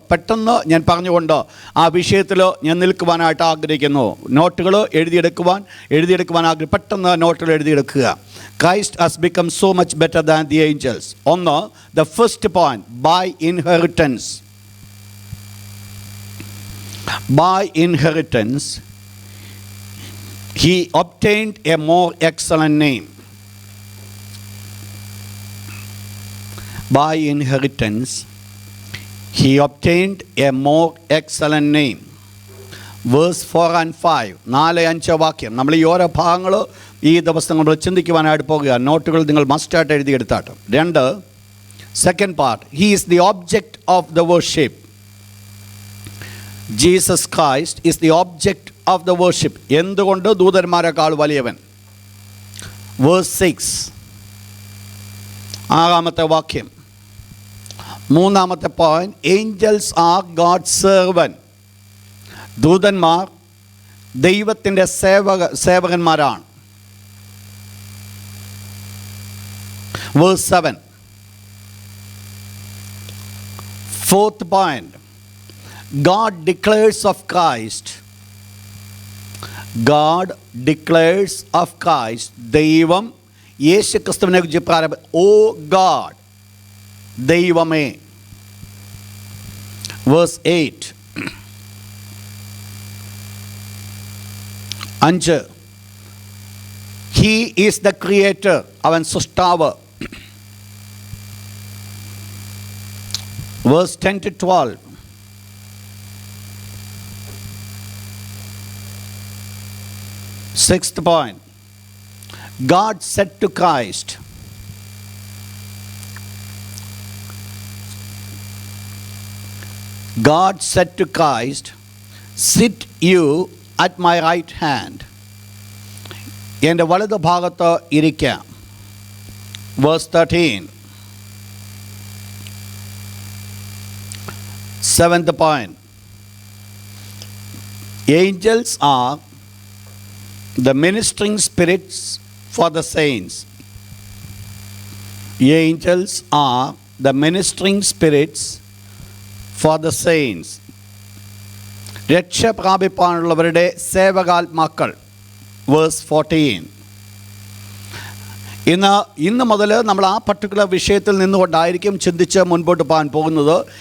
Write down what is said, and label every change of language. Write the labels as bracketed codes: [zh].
[ml] പെട്ടെന്ന് ഞാൻ പറഞ്ഞുകൊണ്ട് ആ വിഷയത്തിൽ ഞാൻ നിൽക്കുവാനായിട്ട് ആഗ്രഹിക്കുന്നു. നോട്ടുകൾ എഴുതിയെടുക്കുവാൻ പെട്ടെന്ന് നോട്ടുകൾ എഴുതിയെടുക്കുക. [en] Christ has become so much better than the angels. ഒന്ന്, the first point, by inheritance. By inheritance, he obtained a more excellent name. By inheritance, he obtained a more excellent name. Verse 4 and 5, [ml] 4-5 വാക്യം. നമ്മൾ ഈ ഓരോ ഭാഗങ്ങൾ ഈ ദിവസം നമ്മൾ ചിന്തിക്കുവാനായിട്ട് പോകുക. നോട്ടുകൾ നിങ്ങൾ മസ്റ്റായിട്ട് എഴുതിയെടുത്താട്ട്. [en] 2, second part, he is the object of the worship. Jesus Christ is the object of the worship. [ml] എന്തുകൊണ്ട് ദൂതന്മാരെക്കാൾ വലിയവൻ? [en] Verse 6, [ml] 6-ാമത്തെ വാക്യം. 3-ാമത്തെ point, [en] Angels are God's servant. [ml] ദൂതന്മാർ ദൈവത്തിൻ്റെ സേവകന്മാരാണ്. [en] Verse 7, 4th point, God declares of Christ. God declares of Christ. [ml] ദൈവം യേശു ക്രിസ്തുവിനെ കുറിച്ച് പ്രാരംഭ, [en] oh God, [ml] ദൈവമേ. [en] Verse 8, 5, he is the creator, [ml] അവൻ സൃഷ്ടാവ്. [en] Verse 10 to 12, sixth point, God said to Christ, God said to Christ, sit you at my right hand. [ml] എൻ്റെ വലതു ഭാഗത്ത് ഇരിക്കാം. [en] Verse 13, 7th point, angels are the ministering spirits for the saints. Angels are the ministering spirits for the saints. [ml] രക്ഷ പ്രാപിപ്പാനുള്ളവരുടെ സേവകാത്മാക്കൾ. [en] Verse 14. [ml] ഇന്ന് മുതൽ നമ്മൾ ആ particular വിഷയത്തിൽ നിന്നുകൊണ്ടായിരിക്കും ചിന്തിച്ച് മുൻപോട്ട് പോകാൻ പോകുന്നത്.